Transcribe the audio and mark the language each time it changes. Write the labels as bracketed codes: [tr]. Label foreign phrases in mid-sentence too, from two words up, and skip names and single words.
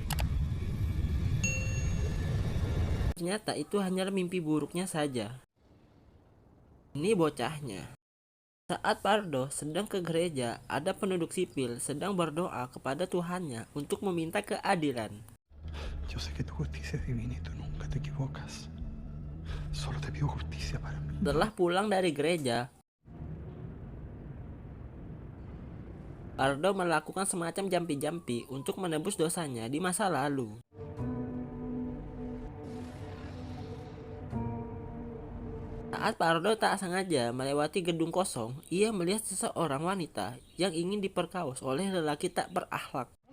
[id] Ternyata itu hanyalah mimpi buruknya saja. Ini bocahnya. Saat Pardo sedang ke gereja, ada penduduk sipil sedang berdoa kepada Tuhannya untuk meminta keadilan. [es] Yo sé que tu justicia es divina y tú nunca te equivocas. Solo te pido justicia para mí. [id] Setelah pulang dari gereja, Pardo melakukan semacam jampi-jampi untuk menebus dosanya di masa lalu. Saat Pardo tak sengaja melewati gedung kosong, ia melihat seseorang wanita yang ingin diperkaos oleh lelaki tak berakhlak.